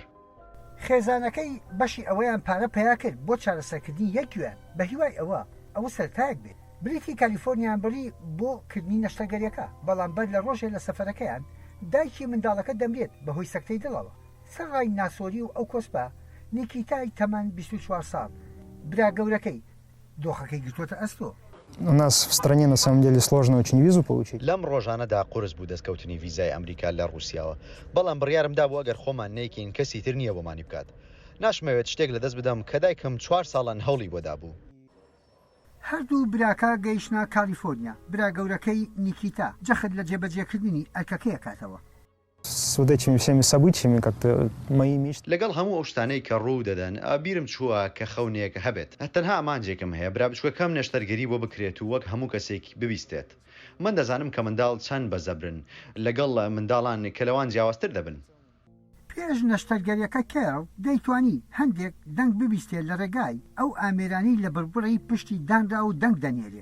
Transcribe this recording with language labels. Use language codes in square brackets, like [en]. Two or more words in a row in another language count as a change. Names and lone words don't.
[ckb] خێزانەکەی بەشی ئەوەیان پارە پیا کرد بۆ چارەسەرکردنی یەک گوێن بە هیوای ئەوە سەرتایەک بێت. بریتی کالیفۆرنیان بڕی بۆ کردنی نەشتەرگەریەکە، بەڵام بەر لە ڕۆژێ لە سەفەرەکەیان دایکی منداڵەکە دەمرێت بەهۆی سەکتەی دڵەوە. سەرڕای ناسۆری و ئەو کۆسپە نیکیتای تەمەن 24 ساڵ برا گەورەکەی دۆخەکەی گرتوۆتە ئەستۆ. [ru] У нас в стране на самом деле сложно очень визу получить. [ckb] لەم ڕۆژانەدا قورس بوو دەستکەوتنی ڤیزای ئەمریکا لە رووسیاوە، بەڵام بڕیارمدا بوو ئەگەر خۆمان نەیکەین کەسی تر نییە بۆمانی بکات. ناشمەوێت شتێک لەدەست بدەم کە دایکم 4 ساڵان هەوڵی بۆدا بوو. هەردوو براکە گەیشتە کالیفۆرنیا. برا گەورەکەی نیکیتا جەخت لە جێبەجێکردنی ئەرکەکەیە کاتەوە. [ru] С вот этими всеми событиями как-то мои мечты. [ckb] لەگەڵ هەموو ئەو شتانەی کە ڕوو دەدەن بیرم چووە کە خەونەیەکە هەبێت. تەنها ئامانجێکم هەیە برا بچووەکەم نەشتەرگەری بۆ بکرێت و وەک هەموو کەسێکی ببیستێت. من دەزانم کە منداڵ چەند بەزەبرن لەگەڵ منداڵان کە لەوان جیاوازتر دەبن. پێش نەشتەرگەریەکە کێڕ دەیتوانی هەندێک دەنگ ببیستێت لە ڕێگای ئەو ئامێرانی لە بربڕی پشتی دانرا و دەنگ دەنێرێ.